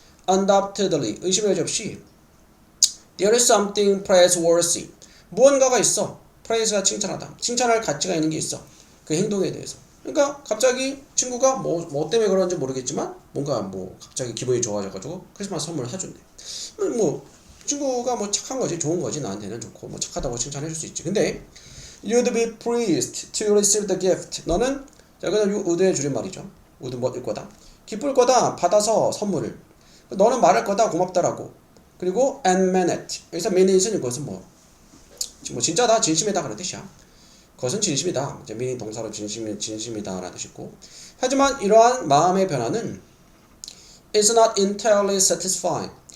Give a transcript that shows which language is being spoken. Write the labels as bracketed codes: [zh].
[en] Undoubtedly [ko] 의심의 여지 없이 [en] there is something praiseworthy [ko] 무언가가 있어. praise가 칭찬하다. 칭찬할 가치가 있는 게 있어. 그 행동에 대해서. 그러니까 갑자기 친구가 뭐 때문에 그런지 모르겠지만 뭔가 뭐 갑자기 기분이 좋아져가지고 크리스마스 선물을 사준대. 뭐 친구가 뭐 착한 거지, 좋은 거지, 나한테는 좋고 뭐 착하다고 칭찬해줄 수 있지. 근데 [en] you'd be pleased to receive the gift. [ko] 너는 자 그다음 would의 줄임말이죠. would 뭐일 거다. 기쁠 거다. 받아서 선물을. 너는 말할 거다. 고맙다라고. 그리고 [en] and mean it. [ko] 여기서 mean it은 이것은 뭐 진짜다, 진심이다 그런 뜻이야. 그것은 진심이다. 이제 meaning 동사로 진심이다라는 뜻이 있고. 하지만 이러한 마음의 변화는 [en] is not entirely satisfying.